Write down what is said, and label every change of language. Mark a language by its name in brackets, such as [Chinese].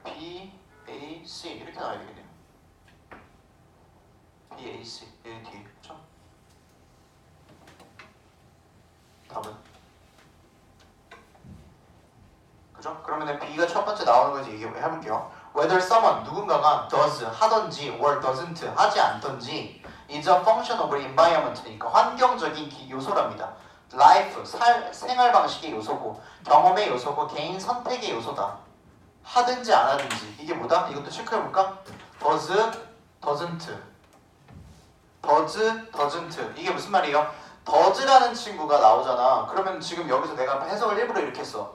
[Korean] B, A, C 이렇게 나와야 되겠네요. B, A, C 얘 뒤에 그쵸? 답은? 그죠? 그러면 B가 첫 번째 나오는 거지 얘기해볼게요. [English] Whether someone [Korean] 누군가가 [English] does [Korean] 하던지 [English] or doesn't [Korean] 하지 않던지 [English] is a function of environment니까 [Korean] 환경적인 요소랍니다. life 생활 방식의 요소고 경험의 요소고 개인 선택의 요소다. 하든지 안 하든지 이게 뭐다? 이것도 체크해볼까? does, doesn't 이게 무슨 말이에요? does라는 친구가 나오잖아. 그러면 지금 여기서 내가 해석을 일부러 이렇게 했어.